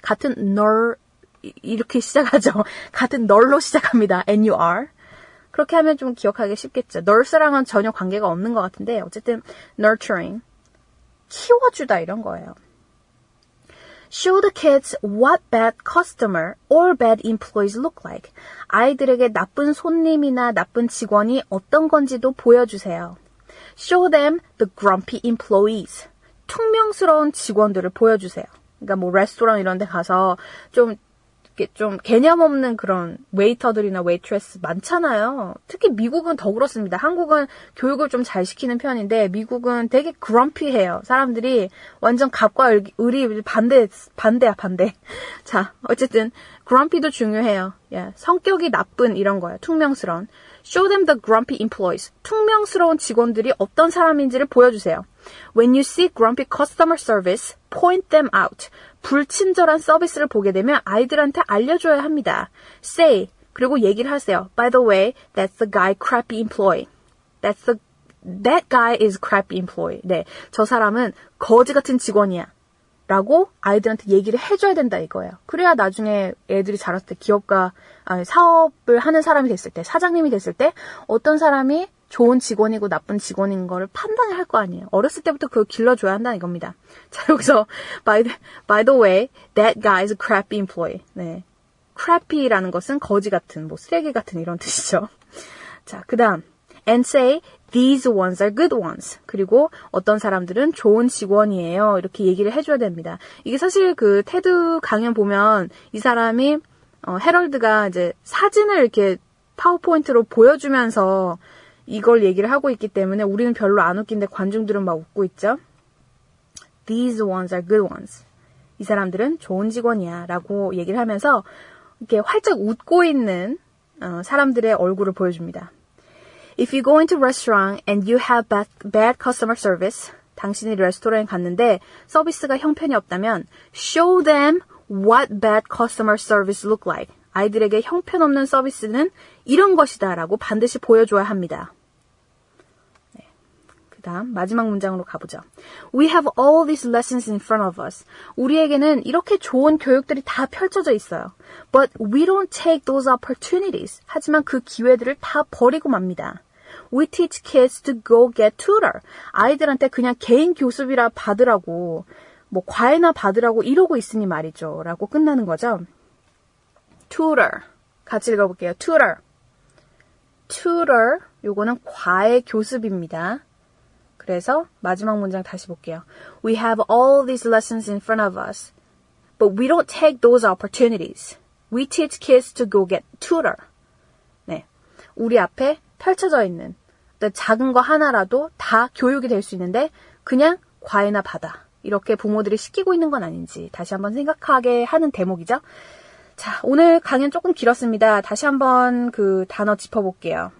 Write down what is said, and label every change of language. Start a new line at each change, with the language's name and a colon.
Korean: 같은 이렇게 시작하죠. 같은 널로 시작합니다. N-U-R. 그렇게 하면 좀 기억하기 쉽겠죠. nurse랑은 전혀 관계가 없는 것 같은데 어쨌든 nurturing. 키워주다 이런 거예요.
English: Show the kids what bad customer or bad employees look like.
Korean: 아이들에게 나쁜 손님이나 나쁜 직원이 어떤 건지도 보여주세요.
English: Show them the grumpy employees.
Korean: 퉁명스러운 직원들을 보여주세요. 그러니까 뭐 레스토랑 이런 데 가서 좀 개념 없는 그런 웨이터들이나 웨이트레스 많잖아요. 특히 미국은 더 그렇습니다. 한국은 교육을 좀 잘 시키는 편인데 미국은 되게 grumpy해요. 사람들이 완전 갑과 을이 반대야. 자, 어쨌든 grumpy도 중요해요. 예, 성격이 나쁜 이런 거예요. 퉁명스러운.
English: Show them the grumpy employees.
Korean: 퉁명스러운 직원들이 어떤 사람인지를 보여주세요.
English: When you see grumpy customer service, point them out.
Korean: 불친절한 서비스를 보게 되면 아이들한테 알려줘야 합니다. Say, 그리고 얘기를 하세요.
English: By the way, that's the guy crappy employee. That guy is crappy employee.
Korean: 네, 저 사람은 거지 같은 직원이야. 라고 아이들한테 얘기를 해줘야 된다 이거예요. 그래야 나중에 애들이 자랐을 때 사업을 하는 사람이 됐을 때, 사장님이 됐을 때 어떤 사람이 좋은 직원이고 나쁜 직원인 거를 판단을 할 거 아니에요. 어렸을 때부터 그걸 길러줘야 한다는 이겁니다. 자, 여기서
English: by the way, that guy is a crappy employee.
Korean: 네, crappy라는 것은 거지 같은, 뭐 쓰레기 같은 이런 뜻이죠. 자, 그 다음
English: and say these ones are good ones.
Korean: 그리고 어떤 사람들은 좋은 직원이에요. 이렇게 얘기를 해줘야 됩니다. 이게 사실 그 테드 강연 보면 이 사람이 헤럴드가 이제 사진을 이렇게 파워포인트로 보여주면서 이걸 얘기를 하고 있기 때문에 우리는 별로 안 웃긴데 관중들은 막 웃고 있죠.
English: These ones are good ones.
Korean: 이 사람들은 좋은 직원이야 라고 얘기를 하면서 이렇게 활짝 웃고 있는 사람들의 얼굴을 보여줍니다.
English: If you go into a restaurant and you have bad customer service,
Korean: 당신이 레스토랑에 갔는데 서비스가 형편이 없다면
English: show them what bad customer service look like.
Korean: 아이들에게 형편없는 서비스는 이런 것이다 라고 반드시 보여줘야 합니다. 네. 그 다음 마지막 문장으로 가보죠.
English: We have all these lessons in front of us.
Korean: 우리에게는 이렇게 좋은 교육들이 다 펼쳐져 있어요.
English: But we don't take those opportunities.
Korean: 하지만 그 기회들을 다 버리고 맙니다.
English: We teach kids to go get tutor.
Korean: 아이들한테 그냥 개인 교습이라 받으라고, 뭐 과외나 받으라고 이러고 있으니 말이죠. 라고 끝나는 거죠. tutor. 같이 읽어볼게요. tutor. tutor. 요거는 과외 교습입니다. 그래서 마지막 문장 다시 볼게요.
English: We have all these lessons in front of us. But we don't take those opportunities. We teach kids to go get tutor.
Korean: 네. 우리 앞에 펼쳐져 있는 작은 거 하나라도 다 교육이 될 수 있는데 그냥 과외나 받아. 이렇게 부모들이 시키고 있는 건 아닌지 다시 한번 생각하게 하는 대목이죠. 자, 오늘 강연 조금 길었습니다. 다시 한번 그 단어 짚어볼게요.